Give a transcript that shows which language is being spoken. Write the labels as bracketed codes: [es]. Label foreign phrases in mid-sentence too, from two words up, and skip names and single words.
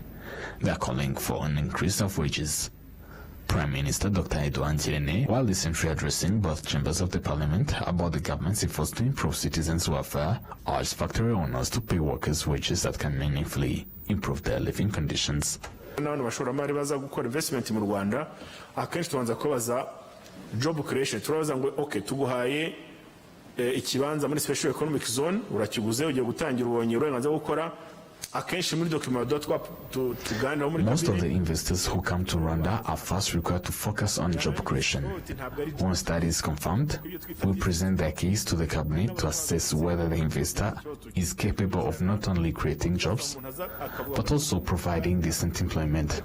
[en] They are calling for an increase of wages. Prime Minister Dr. Edouard Ntirene, while recently addressing both chambers of the parliament about the government's efforts to improve citizens' welfare, urged factory owners to pay workers wages that can meaningfully improve their living conditions. [rw] N'abantu bashoramari baza gukora investment mu Rwanda akenshi tubanza kubaza [en] job creation, [rw] turabaza ngo okay tuguhaye ikibanza muri [en] special economic zone [rw] urakiguze ugiye gutangira ubonye uburenganzira bwo gukora. [en] Most of the investors who come to Rwanda are first required to focus on job creation. Once that is confirmed, we present their case to the cabinet to assess whether the investor is capable of not only creating jobs, but also providing decent employment.